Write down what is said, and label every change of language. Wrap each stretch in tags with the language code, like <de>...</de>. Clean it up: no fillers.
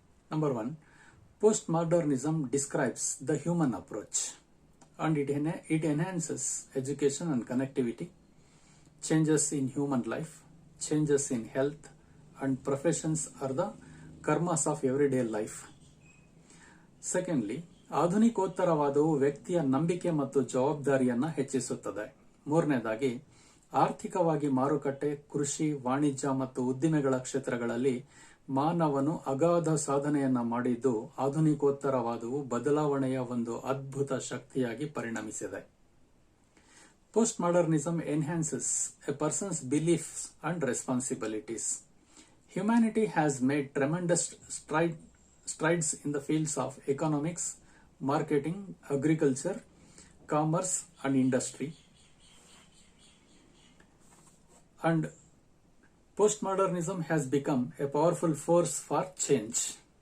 <en>Number 1, postmodernism describes the human approach and it enhances education and connectivity, changes in human life, changes in health and professions are the karmas of everyday life.</en> <kn>Secondly, ಆಧುನಿಕೋತ್ತರವಾದವು ವ್ಯಕ್ತಿಯ ನಂಬಿಕೆ ಮತ್ತು ಜವಾಬ್ದಾರಿಯನ್ನ ಹೆಚ್ಚಿಸುತ್ತದೆ. ಮೂರನೇದಾಗಿ, ಆರ್ಥಿಕವಾಗಿ ಮಾರುಕಟ್ಟೆ, ಕೃಷಿ, ವಾಣಿಜ್ಯ ಮತ್ತು ಉದ್ದಿಮೆಗಳ ಕ್ಷೇತ್ರಗಳಲ್ಲಿ ಮಾನವನು ಅಗಾಧ ಸಾಧನೆಯನ್ನ ಮಾಡಿದ್ದು ಆಧುನಿಕೋತ್ತರವಾದವು ಬದಲಾವಣೆಯ ಒಂದು ಅದ್ಭುತ ಶಕ್ತಿಯಾಗಿ ಪರಿಣಮಿಸಿದೆ.</kn> <en>Post modernism enhances a person's beliefs and responsibilities. Humanity has made tremendous strides in the fields of economics, marketing, agriculture, commerce and industry. And postmodernism has become a powerful force for change.</en>